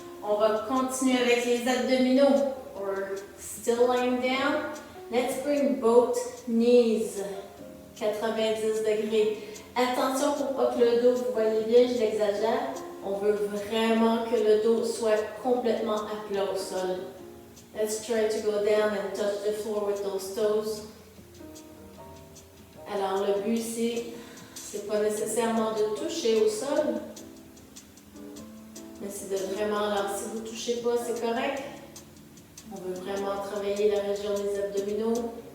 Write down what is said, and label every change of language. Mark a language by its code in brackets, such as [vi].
[fr] On va continuer avec les abdominaux. [en] We're still lying down. Let's bring both knees 90 degrés. [fr] Attention pour pas que le dos, vous voyez bien, je l'exagère. On veut vraiment que le dos soit complètement à plat au sol. [en] Let's try to go down and touch the floor with those toes. [fr] Alors le but ici, c'est pas nécessairement de toucher au sol, mais c'est de vraiment, alors si vous ne touchez pas, c'est correct. On veut vraiment travailler la région des abdominaux.